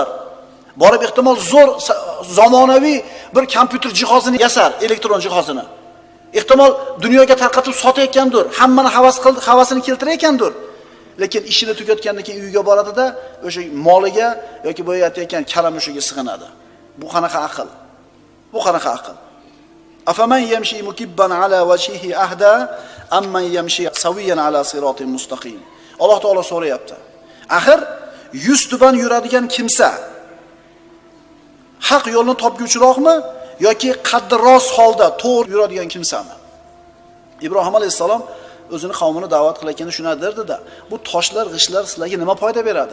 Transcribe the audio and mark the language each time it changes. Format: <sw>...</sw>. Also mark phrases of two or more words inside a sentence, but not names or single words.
<uz>Borib ehtimol zo'r zamonaviy bir kompyuter jihozini yasar, elektron jihozini. Ehtimol dunyoga tarqatib sotayotgandir, hammani havasini keltirayotgandir. Lekin ishini tugatgandan keyin uyiga boradida o'sha moliga yoki bo'yayotgan kalamushiga sig'inadi. Bu qanaqa aql? Bu qanaqa aql?</uz> <ar>أفمن يمشي مكبا على وجهه أهدى أمن يمشي سويا على صراط مستقيم.</ar> <uz>Alloh taolo so'rayapti. Axir yuz tuban yuradigan kimsa haq yo'lni topguvchiroqmi yoki qaddi rost holda to'g'ri yuradigan kimsami? Ibrohim alayhisalom o'zini qavmini da'vat qilayotganda shuni derdi-da, bu toshlar, g'ishlar sizlarga nima foyda beradi?</uz>